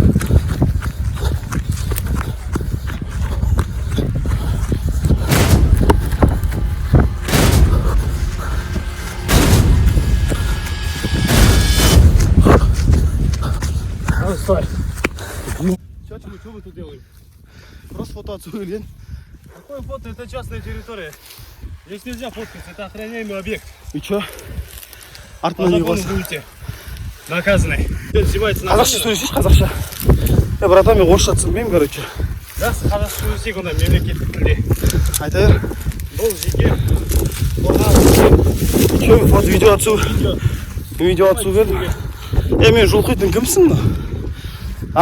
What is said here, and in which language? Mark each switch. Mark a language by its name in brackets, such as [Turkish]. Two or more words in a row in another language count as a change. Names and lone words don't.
[Russian] Стой. Что вы тут делаете? Просто фото отсюда лень. Какое фото? Это частная территория. Здесь нельзя фоткаться, это охраняемый объект. И чё? По [Kazakh] Артынан не [Russian] закону [Kazakh] болса. [Russian] будете наказаны. Снимается на [Kazakh] Қазақша сөйлесейші, қазақша. Братан, мен орысша түсінбеймін, короче. Да, қазақша сөйлесейік онда мемлекеттік тілде. Айта бер. Бұл жеке. Чё, фото, видео отсу. Видео отсу бердім. Мен жұлқитын кімсің да? А?